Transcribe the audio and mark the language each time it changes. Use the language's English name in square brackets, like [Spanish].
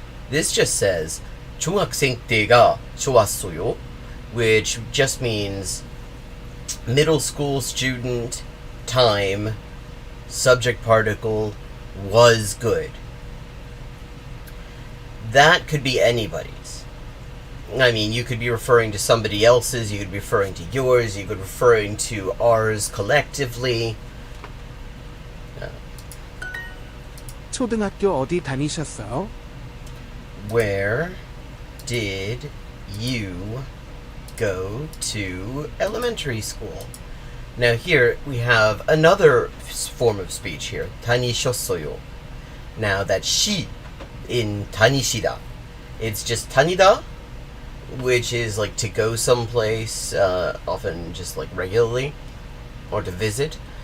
[English] This just says, [Korean] 중학생 때가 좋았어요, [English] which just means middle school student time, subject particle, was good. That could be anybody's. I mean, you could be referring to somebody else's, you could be referring to yours, you could be referring to ours collectively. [Korean] 초등학교 어디 다니셨어요? [English] Where did you go to elementary school? Now here we have another form of speech here, 다니셨어요. Now that she in 다니시다, it's just 다니다, which is to go someplace, often just regularly, or to visit.